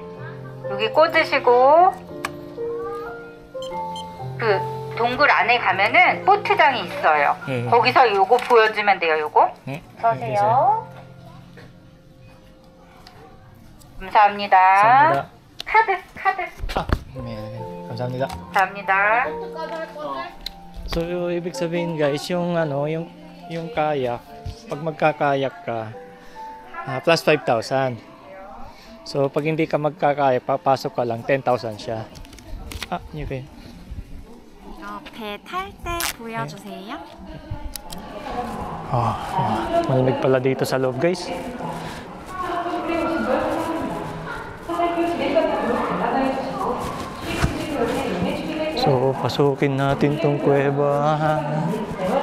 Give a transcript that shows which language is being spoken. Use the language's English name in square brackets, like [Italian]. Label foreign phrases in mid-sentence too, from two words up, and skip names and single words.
[Korean] 여기 꽂으시고 그 동굴 안에 가면은 보트장이 있어요. 네. 거기서 요거 보여주면 돼요. 요거. 네. 서세요. 감사합니다. 감사합니다. 카드. 네, 감사합니다. 감사합니다. [Filipino] So, ibig sabihin guys, yung kayak, pag magkakayak ka, plus 5,000. So, pag hindi ka magkakayak, papasok ka lang, 10,000 siya. [Korean] 이게. 배 탈 때 보여주세요. [Filipino] Malamig pala dito sa loob guys. So, pasukin natin tong kuweba.